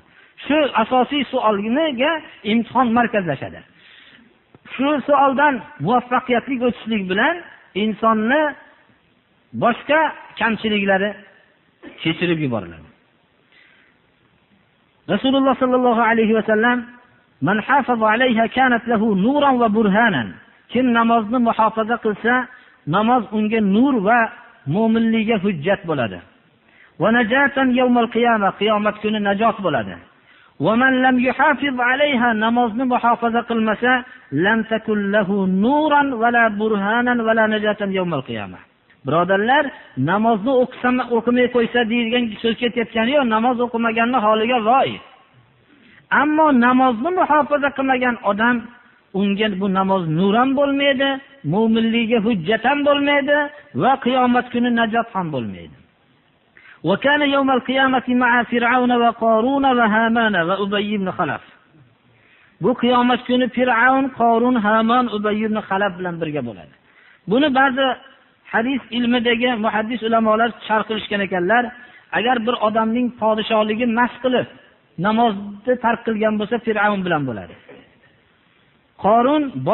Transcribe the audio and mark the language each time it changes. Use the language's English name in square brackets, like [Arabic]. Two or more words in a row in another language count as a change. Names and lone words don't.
[Uzbek] Shu asosiy savolga imtihon markazlashadi. Shu savoldan muvaffaqiyatli o'tishlik bilan insonni boshqa kamchiliklari kechirib yuboriladi. [Arabic] رسول الله صلى الله عليه وسلم من حافظ عليها كانت له نورا وبرهانا. [Uzbek] Kim namozni muhofaza qilsa, namoz unga nur va mo'minligiga hujjat bo'ladi. [Arabic] ونجاة يوم القيامة, [Uzbek] qiyomat kuni najot bo'ladi. [Arabic] ومن لم يحافظ عليها, [Uzbek] namozni muhofaza qilmasa, [Arabic] لم تكن له نورا ولا برهانا ولا نجاة يوم القيامة. [Uzbek] Birodarlar, namozni o'qimay qo'ysa deyilgan so'z ketayotgani yo'q, namoz o'qimaganning holiga voy. Ammo namozni muhofaza qilmagan odam, unga bu namoz nur ham bo'lmaydi, mo'minligiga hujjat ham bo'lmaydi va qiyomat kuni najot ham bo'lmaydi. [Arabic] وكان يوم القيامة مع فرعون وقارون وهامان وأبي بن خلف. [Uzbek] Bu qiyomat kuni Fir'aun, Qorun, Haman, Ubay ibn Khalaf bilan birga bo'ladi. Buni ba'zi hadis ilmidagi muhaddis ulamolar sharh qilishgan ekanlar. Agar bir odamning podshohligi mas qilib namozni tark qilgan bo'lsa, Fir'aun bilan bo'ladi.